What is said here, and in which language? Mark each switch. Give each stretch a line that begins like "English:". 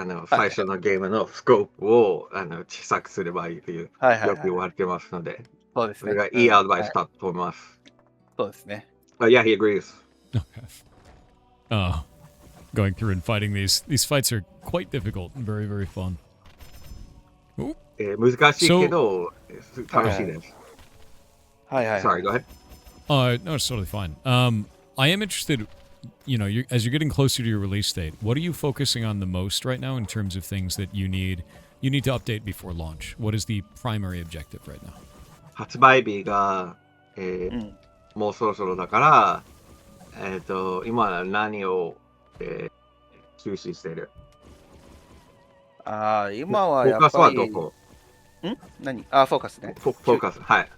Japanese: 最初のゲームのスコープを小さくすればいいという、よく言われてますので、そうですね。それがいいアドバイスだと思います。そうですね。
English: Yeah, he agrees. Okay. Going through and fighting these fights are quite difficult and very, very fun.
Japanese: 難しいけど、楽しいです。
English: Sorry, go ahead. No, it's totally fine. I am interested, as you're getting closer to your release date, what are you focusing on the most right now in terms of things that you need to update before launch? What is the primary objective right now?
Japanese: 発売日が、もうそろそろだから、今は何を、注視している？今はやっぱり。フォーカスはどこ？フォーカスね。フォーカス、はい。